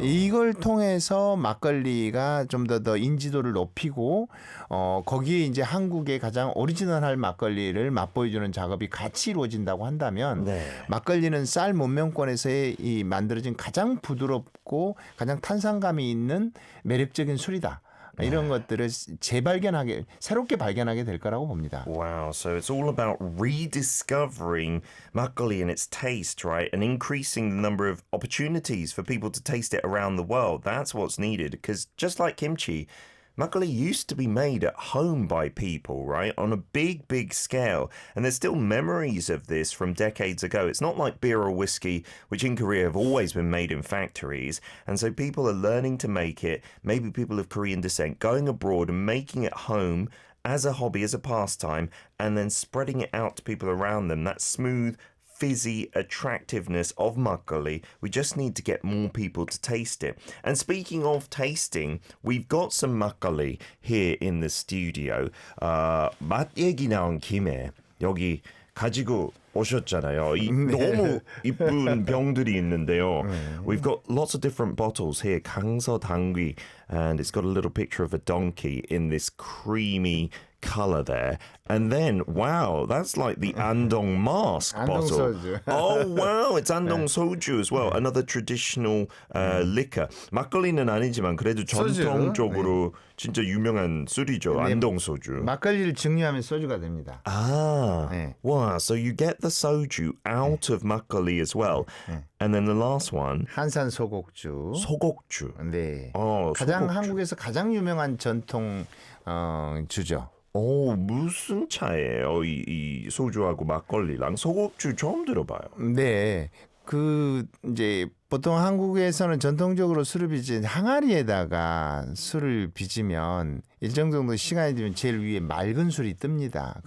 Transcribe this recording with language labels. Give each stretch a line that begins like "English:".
Korean: 이걸 통해서 막걸리가 좀 더 인지도를 높이고 거기에 이제 한국의 가장 오리지널할 막걸리를 맛보여주는 작업이 같이 이루어진다고 한다면 네. 막걸리는 쌀 문명권에서의 이 만들어진 가장 부드럽고 가장 탄산감이 있는 매력적인 술이다. 이런 것들을 새롭게 발견하게 될 거라고 봅니다.
English: Wow, so it's all about rediscovering makgeolli and its taste, right? And increasing the number of opportunities for people to taste it around the world. That's what's needed. Because just like kimchi, makgeolli used to be made at home by people, right? On a big, big scale. And there's still memories of this from decades ago. It's not like beer or whiskey, which in Korea have always been made in factories. And so people are learning to make it, maybe people of Korean descent, going abroad and making it home as a hobby, as a pastime, and then spreading it out to people around them. That smooth, fizzy attractiveness of makgeolli. We just need to get more people to taste it. And speaking of tasting, we've got some makgeolli here in the studio.
Korean: 맛 얘기 나온 김에 여기 가지고 오셨잖아요. 너무 이쁜 병들이 있는데요.
English: We've got lots of different bottles here.
Korean: 강서 당귀,
English: and it's got a little picture of a donkey in this creamy color there. And then, wow, that's like the Andong mask bottle.
Korean: 소주.
English: Oh, wow, it's Andong soju as well. Another traditional liquor.
Korean: 막걸리는 아니지만 그래도 전통적으로 진짜 유명한 술이죠. 안동 소주. 막걸리를 증류하면 소주가 됩니다.
English: Ah,
Korean: 네.
English: wow. So you get the soju out of makgeolli as well. And then the last one,
Korean: 한산 소곡주. 소곡주. 네. 소곡주. 한국에서 가장 유명한 전통 주죠. 무슨 차예요? 이 소주하고 막걸리랑 소곡주 처음 들어봐요. 네. 이제 보통 한국에서는 전통적으로 술을 빚은 항아리에다가 술을 빚으면 일정 정도 시간이 되면 제일 위에 맑은 술이 뜹니다.